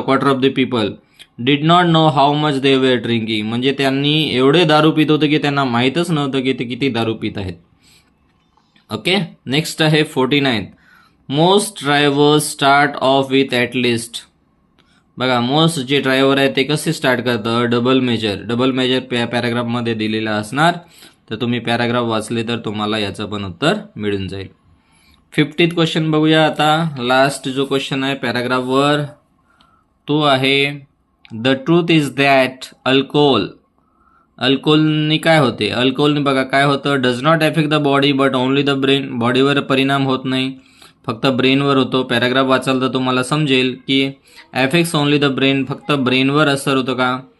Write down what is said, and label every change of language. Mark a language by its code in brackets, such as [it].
[en] Quarter of the people did not know how much they were drinking. [mr] म्हणजे त्यांनी एवढे दारू पित होते की त्यांना माहीतच नव्हतं की ते किती दारू पित आहेत. ओके. [en] Next आहे 49. Most drivers start off with at least. [mr] बघा, मोस्ट जे ड्रायव्हर आहे ते कसे स्टार्ट करतं? डबल मेजर पॅराग्राफमध्ये दिलेला असणार. तर तुम्ही पॅराग्राफ वाचले तर तुम्हाला याचं पण उत्तर मिळून जाईल. 50th क्वेश्चन बघूया आता. लास्ट जो क्वेश्चन आहे पॅराग्राफवर तो आहे [en] the truth is that [mr] अल्कोहोलनी काय होते? अल्कोहोलने बघा काय होतं? [en] Does not affect the body but only the brain. [mr] बॉडीवर परिणाम होत नाही, फक्त ब्रेनवर होतो. पॅराग्राफ वाचाल तर तुम्हाला समजेल की [en] affects only the brain, [mr] फक्त ब्रेनवर असर होतो का.